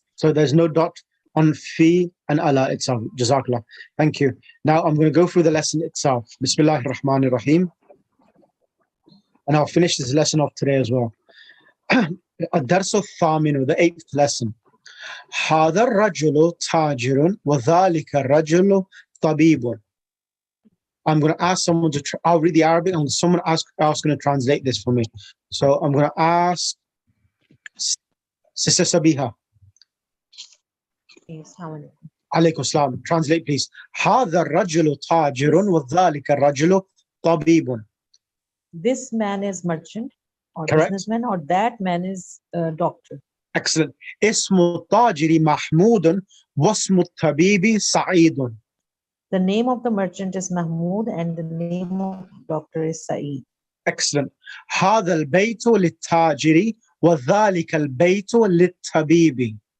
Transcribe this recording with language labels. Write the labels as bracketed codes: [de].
[en] So there's no dot on fi and Allah itself. Jazakallah. Thank you. Now I'm going to go through the lesson itself. Bismillahir Rahmanir Rahim. And I'll finish this lesson off today as well. [ar] الدرس الثامن, [en] the 8th lesson. [ar] هذا الرجل تاجر وذلك الرجل طبيب. [en] I'm going to ask someone to, I'll read the Arabic, and someone else going to translate this for me. So I'm going to ask Sister Sabiha. Alaykum salam. Translate, please. [ar] هذا الرجل تاجر وذلك الرجل طبيب. [en] This man is merchant or Correct. businessman, or that man is doctor. Excellent. [ar] اسم التاجر محمود واسم الطبيب سعيد. [en] The name of the merchant is Mahmoud and the name of the doctor is Saeed. Excellent. [ar] هذا البيت للتاجر وذلك البيت للطبيب.